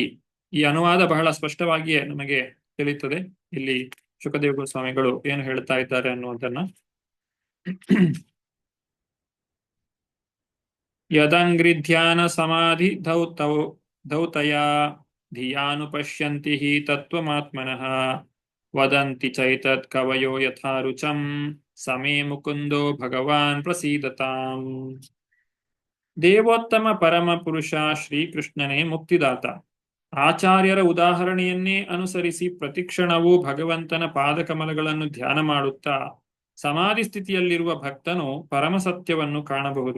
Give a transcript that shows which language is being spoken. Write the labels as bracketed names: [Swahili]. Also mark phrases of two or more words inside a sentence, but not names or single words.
[Kannada] ಈ ಅನುವಾದ ಬಹಳ ಸ್ಪಷ್ಟವಾಗಿಯೇ ನಮಗೆ ತಿಳಿಯುತ್ತದೆ. ಇಲ್ಲಿ ಶುಕದೇವ ಗೋಸ್ವಾಮಿಗಳು ಏನು ಹೇಳ್ತಾ ಇದ್ದಾರೆ ಅನ್ನುವುದನ್ನ. [Sanskrit] ಯದಂಗ್ರಿಧ್ಯಾನ ಸಮಾಧಿ ಧೌತಯ ಧಿಯಾನುಪಶ್ಯಂತಿ ಹಿ ತತ್ವಮಾತ್ಮನಃ ವದಂತಿ ಚೈತತ್ ಕವಯೋ ಯಥಾ ರುಚಂ ಸಮೇ ಮುಕುಂದೋ ಭಗವಾನ್ ಪ್ರಸೀದತಾಂ. [Kannada] ದೇವೋತ್ತಮ ಪರಮ ಪುರುಷ ಶ್ರೀಕೃಷ್ಣನೇ ಮುಕ್ತಿದಾತ. ಆಚಾರ್ಯರ ಉದಾಹರಣೆಯನ್ನೇ ಅನುಸರಿಸಿ ಪ್ರತಿಕ್ಷಣವೂ ಭಗವಂತನ ಪಾದಕಮಲಗಳನ್ನು ಧ್ಯಾನ ಮಾಡುತ್ತಾ ಸಮಾಧಿ ಸ್ಥಿತಿಯಲ್ಲಿರುವ ಭಕ್ತನು ಪರಮಸತ್ಯವನ್ನು ಕಾಣಬಹುದು.